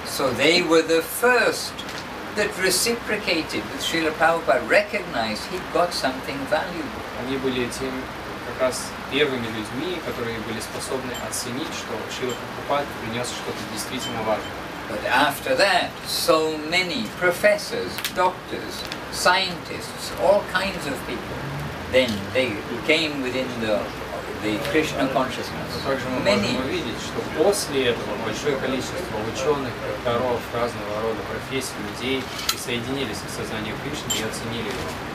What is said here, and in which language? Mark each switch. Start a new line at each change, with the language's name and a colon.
English: So they were the first that reciprocated with Srila Prabhupada, recognized he got something valuable.
Russian: Они были тем как раз первыми людьми, которые были способны оценить, что Шрила Прабхупада принес что-то действительно важное.
English: But after that, so many professors, doctors, scientists, all kinds of people, then they came within the Krishna consciousness.
Russian: Также мы можем увидеть, что после этого большое количество ученых, докторов, разного рода профессий, людей присоединились к сознанию Кришны и оценили его.